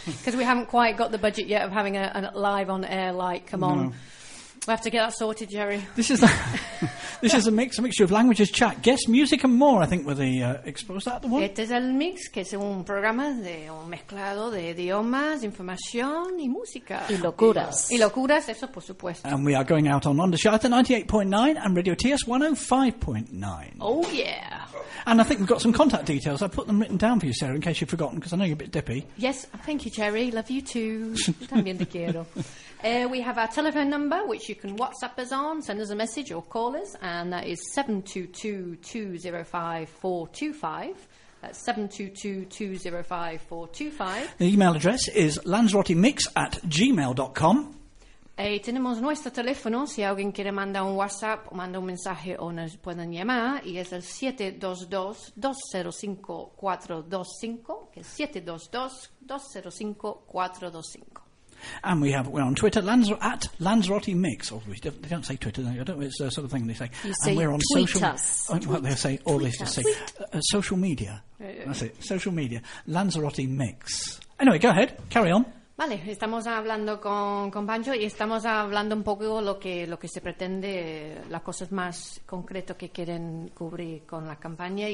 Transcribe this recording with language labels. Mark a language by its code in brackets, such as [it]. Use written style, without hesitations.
[en] Because we haven't quite got the budget yet of having a live on air light. Come on. We have to get that sorted, Jerry. This is a mixture of languages, chat, guests, music and more, I think, were the exposed at the one. [es] Este es el mix, que es un programa de un mezclado de idiomas, información y música. Y locuras. Y locuras, eso por supuesto. [en] And we are going out on Ondas Jarta 98.9 and Radio TS 105.9. Oh, yeah. And I think we've got some contact details. I've put them written down for you, Sarah, in case you've forgotten, because I know you're a bit dippy. Yes, thank you, Jerry. Love you too. [es] También te quiero. [en] We have our telephone number, which you can WhatsApp us on, send us a message or call us, and that is 722-205-425. That's 722-205-425. The email address is lanzarotimix@gmail.com. [es] Tenemos nuestro teléfono, si alguien quiere mandar un WhatsApp o mandar un mensaje o nos pueden llamar, y es el 722-205-425, que es 722-205-425. [en] And we're on Twitter, at Lanzarote Mix. They don't say Twitter, I don't know, it's the sort of thing they say. You and say we're on tweet social, us. Tweet, well, they say, or they just say, social media. That's it, social media, Lanzarote Mix. Anyway, go ahead, carry on. [es] Vale, estamos hablando con Pancho y estamos hablando un poco lo que se pretende, las cosas más concretas que quieren cubrir con la campaña.